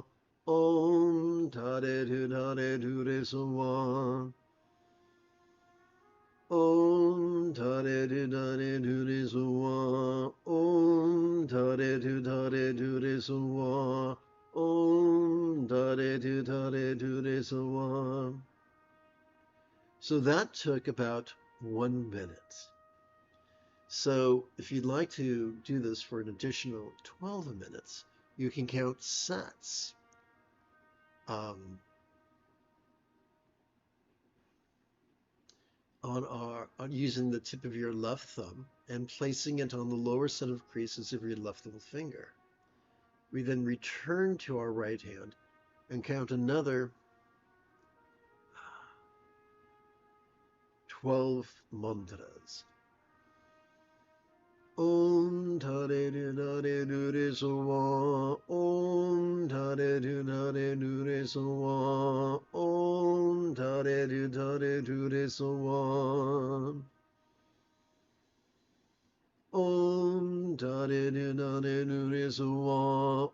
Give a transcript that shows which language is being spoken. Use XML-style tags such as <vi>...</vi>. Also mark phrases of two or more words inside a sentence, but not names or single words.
<sa>Om tare tu tare tu re so wa. Om tare tu tare tu re so wa. Om tare tu tare tu re so wa. Om tare tu tare tu re so wa.</sa> <en>So that took about 1 minute. So if you'd like to do this for an additional 12 minutes, you can count sets on using the tip of your left thumb and placing it on the lower set of creases of your left little finger. We then return to our right hand and count another 12 mantras.</en> <sa>Om tare tu tare tu re so wa. Om tare tu tare tu re so wa. Om tare tu tare tu re so wa. Om tare tu tare tu re so wa.</sa>